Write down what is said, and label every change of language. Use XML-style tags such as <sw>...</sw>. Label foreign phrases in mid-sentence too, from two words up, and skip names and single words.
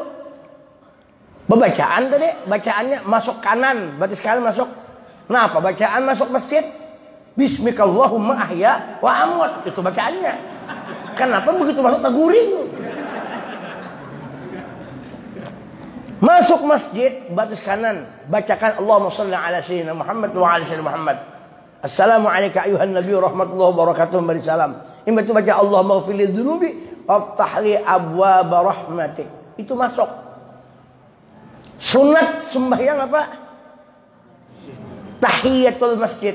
<bjn>Bacaan tadi, bacaannya masuk kanan, batis kanan masuk. Nah, apa bacaan masuk masjid?</bjn> <ar>باسمك اللهم أحيا وأموت.</ar> <bjn>Itu bacaannya. Kenapa begitu masuk taguring? Masuk masjid batis kanan, bacakan</bjn> <ar>اللهم صل على سيدنا محمد وعلى سيدنا محمد</ar> <bjn>wa ala sayyidina Muhammad.</bjn> <ar>السلام عليكم أيها النبي ورحمة الله وبركاته.</ar> <bjn>Bari salam. Imam itu baca</bjn> <ar>اللهم اغفر لي ذنوبي وافتح لي أبواب رحمتك.</ar> <bjn>Itu masuk. Sunat sembahyang apa? Tahiyatul masjid.</bjn>